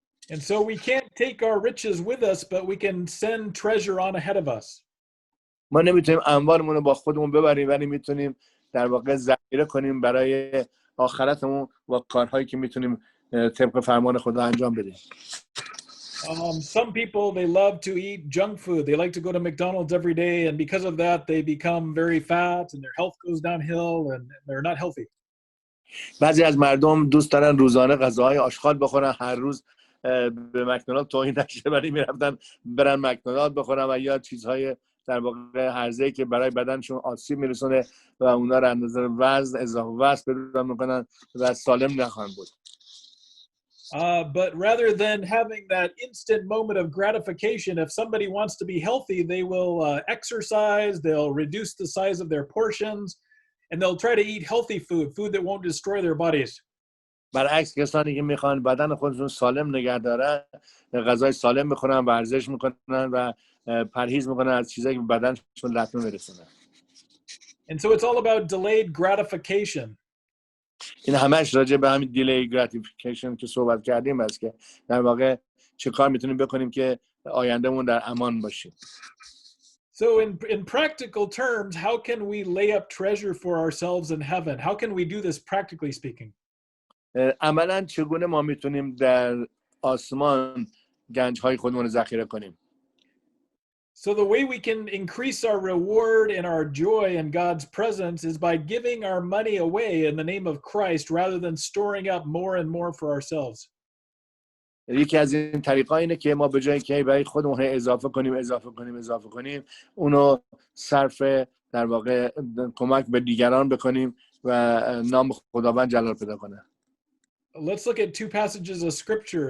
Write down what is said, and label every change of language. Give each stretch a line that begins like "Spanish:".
English: And so we can't take our riches with us, but we can send treasure on ahead of us.
Persian: ما نمیتونیم اموالمون رو با خودمون ببریم، ولی میتونیم در واقع ذخیره کنیم برای آخرتمون و کارهایی که میتونیم طبق فرمان خدا انجام بدیم.
English: Some people, they love to eat junk food. They like to go to McDonald's every day, and because of that, they become very fat and their health goes downhill and they're not healthy.
Persian: بعضی از مردم دوست دارن روزانه غذاهای آشغال بخورن، هر روز به مکدونالد توهین نشه ولی میرفتن برن مکدونالد بخورن و یا چیزهای در واقع هرزه‌ای که برای بدنشون آسیب میرسونه و اونا رو اندازه وزن اضافه وزن پیدا میکنن و سالم نخواهند بود.
English: But rather than having that instant moment of gratification, if somebody wants to be healthy, they will exercise, they'll reduce the size of their portions, and they'll try to eat healthy food that won't destroy their bodies.
Persian: برعکس کسانی که میخوان بدن خودشون سالم نگه دارن، غذای سالم میخورن، ورزش میکنن و پرهیز میکنن از چیزایی که بدنشون لطمه میرسونه.
English: And so it's all about delayed gratification.
Persian: این همش راجع به همین دیلی گراتیفیکیشن که صحبت کردیم است که در واقع چه کار میتونیم بکنیم که آیندهمون در امان باشیم.
English: So in practical terms, how can we lay up treasure for ourselves in heaven? How can we do this practically speaking?
Persian: عملاً چگونه ما میتونیم در آسمان گنج‌های خودمون رو ذخیره کنیم؟
English: So the way we can increase our reward and our joy in God's presence is by giving our money away in the name of Christ rather than storing up more and more for ourselves.
Persian: یکی از این طریق‌ها اینه که ما به جای که برای خودمون اضافه کنیم اونو صرف در واقع کمک به دیگران بکنیم و نام خداوند جلال پیدا کنه.
English: Let's look at two passages of scripture.